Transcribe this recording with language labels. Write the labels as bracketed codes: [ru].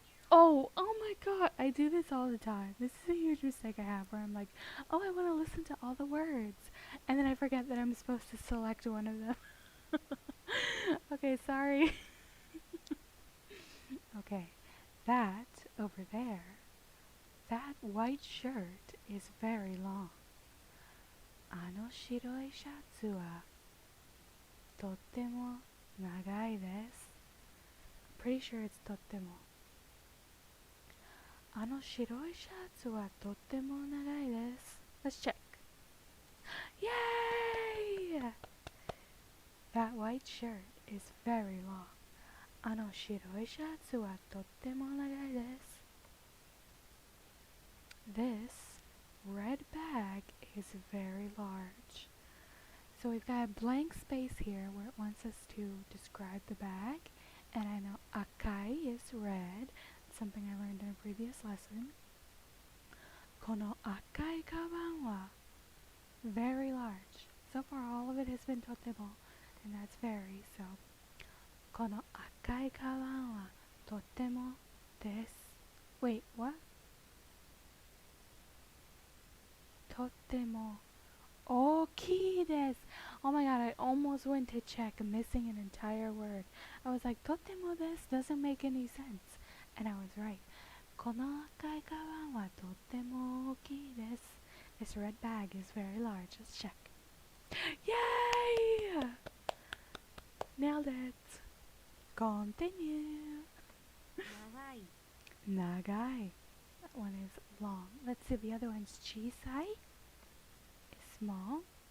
[en] Oh my god, I do this all the time. This is a huge mistake I have where I'm like, oh, I want to listen to all the words, and then I forget that I'm supposed to select one of them. Okay, sorry. Okay, that over there, that white shirt is very long. [ja] あの白いシャツはとっても長いです。 [en] Pretty sure it's とっても。 [ja] あの白いシャツはとっても長いです。 [en] Let's check. Yay! That white shirt is very long. [ja] あの白いシャツはとっても長いです。 [en] This red bag is very large. So we've got a blank space here where it wants us to describe the bag. And I know akai is red, something I learned in a previous lesson. [ja] この赤いカバンは [en] very large. So far all of it has been とても, and that's very. [ja] So この赤いカバンはとてもです。 [en] Wait, what? [ja] とても大きいです. [en] Oh my god, I almost went to check, missing an entire word. I was like, [ja] とてもです [en] doesn't make any sense. And I was right. [ja] この赤いカバンはとても大きいです. [en] This red bag is very large. Let's check. Yay! Nailed it. Continue. [ja] 長い、 [en] 長い.That one is long. Let's see, the other one's 小さい is small.